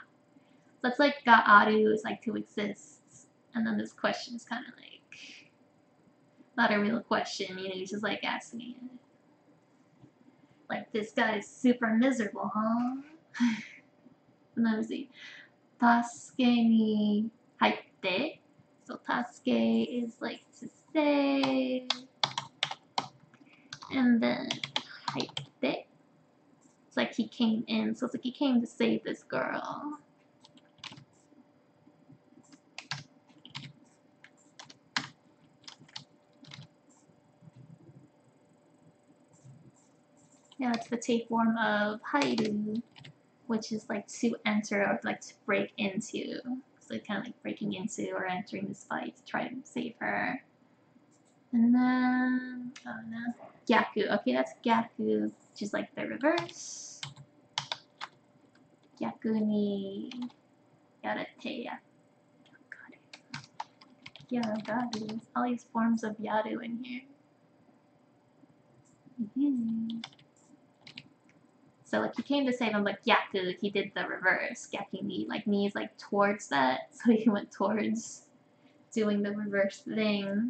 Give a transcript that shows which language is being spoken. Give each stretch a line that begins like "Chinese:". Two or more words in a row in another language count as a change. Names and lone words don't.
English: So it's like
Japanese: がある
English: is like to exist, and then this question is kind of like not a real question, you know, he's just like asking it. Like, this guy is super miserable, huh? And then we see,
Japanese: 助けに入って.
English: So tasuke is like to save. And then haitte. It's like he came in. So it's like he came to save this girl. Yeah, it's the tape form of hairu, which is like to enter or like to break into. So kind of like breaking into or entering this fight to try to save her. And then, oh no, gyaku. Okay, that's gyaku, which is like the reverse.
Japanese: 逆にやれてや.
English: Yaragaru. All these forms of yaru in here. So like he came to save him, but gyaku, he did the reverse.
Japanese: 逆に,
English: like ni is like towards that, so he went towards doing the reverse thing.